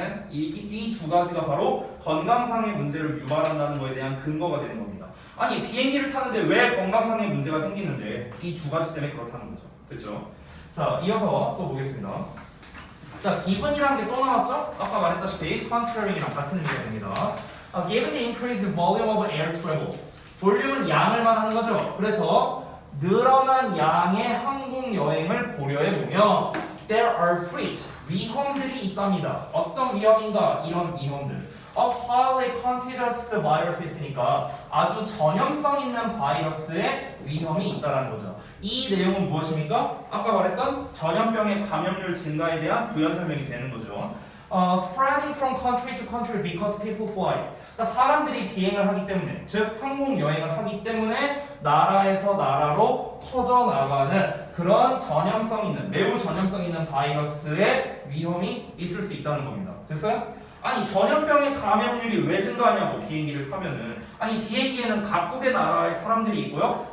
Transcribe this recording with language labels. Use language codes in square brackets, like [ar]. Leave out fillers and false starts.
[ko] 이 두 가지가 바로 건강상의 문제를 유발한다는 것에 대한 근거가 되는 겁니다. 아니 비행기를 타는데 왜 건강상의 문제가 생기는데 이 두 가지 때문에 그렇다는 거죠. 됐죠? 자, 이어서 또 보겠습니다. 자, given이라는 게 또 나왔죠? 아까 말했다시피 considerin이랑 같은 의미가 됩니다. [en] Given the increased volume of air travel. [ko] 볼륨은 양을 말하는 거죠. 그래서 늘어난 양의 항공 여행을 고려해 보면 [en] there are threats. [ko] 위험들이 있답니다. 어떤 위험인가? 이런 위험들. [en] Of highly contagious virus [ko] 이니까 아주 전염성 있는 바이러스의 위험이 있다는 거죠. 이 내용은 무엇입니까? 아까 말했던 전염병의 감염률 증가에 대한 부연 설명이 되는 거죠. [en] Spreading from country to country because people fly. [ko] 그러니까 사람들이 비행을 하기 때문에, 즉 항공 여행을 하기 때문에 나라에서 나라로 퍼져나가는 그런 전염성 있는, 매우 전염성 있는 바이러스의 위험이 있을 수 있다는 겁니다. 됐어요? 아니 전염병의 감염률이 왜 증가하냐고 비행기를 타면은 아니 비행기에는 각국의 나라의 사람들이 있고요.